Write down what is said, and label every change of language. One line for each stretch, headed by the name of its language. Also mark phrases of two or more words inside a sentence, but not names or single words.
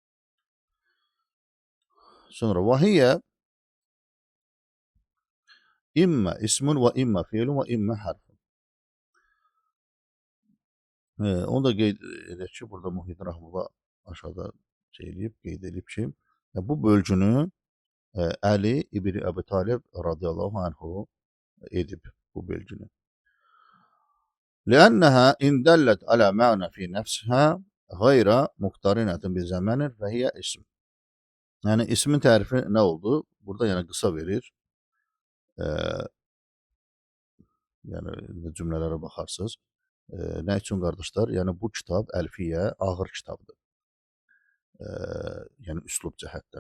Arabic: Sonra وهي إما اسم وإما فعل وإما حرف.
Azerbaijani: Onu da qeyd edək ki, burada Muhyiddin Rahmanullah aşağıda qeyd edib ki, bu bölgünü Əli İbn Əbi Talib
Arabic: رضي الله عنه
Azerbaijani: edib bu bölgünü.
Arabic: لأنها إن دلت على معنى في نفسها غير مقترنة بزمن فهي اسم.
Azerbaijani: Yəni ismin tərifi nə oldu? Burada yəni qısa verir. Yəni cümlələrə baxarsınız. Nə üçün qardaşlar? Yəni bu kitab əlfiyyə ağır kitabdır. Yəni üslub cəhətdən.